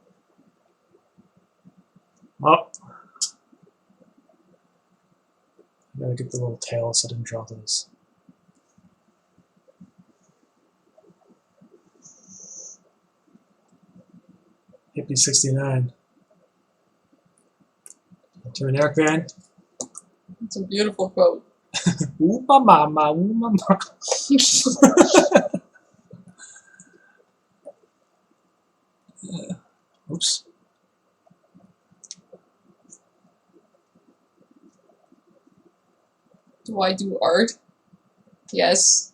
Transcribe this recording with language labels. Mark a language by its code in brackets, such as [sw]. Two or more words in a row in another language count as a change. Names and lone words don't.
[en] I gotta get the little tail so I didn't draw those. Hippie 69. To an Eric Van. It's a beautiful quote. Uʻmɑːmi, uʻmɑːmi. Oops. Do I do art? Yes.